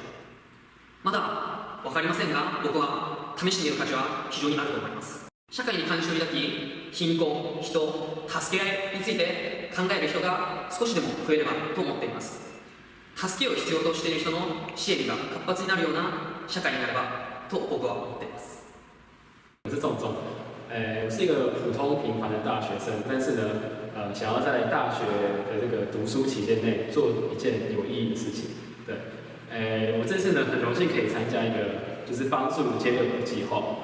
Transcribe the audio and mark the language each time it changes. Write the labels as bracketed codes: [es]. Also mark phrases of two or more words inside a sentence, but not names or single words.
[ja] まだ分かりませんが、僕は試してみる価値は非常にあると思います。社会に関心を抱き、貧困、人、助け合いについて考える人が少しでも増えればと思っています。助けを必要としている人の支援が活発になるような社会になればと僕は思っています。 [zh] 我是仲仲，我是一个普通平凡的大学生，但是呢，想要在大学的这个读书期间内做一件有意义的事情。对，我这次呢很荣幸可以参加一个就是帮助街友的计划。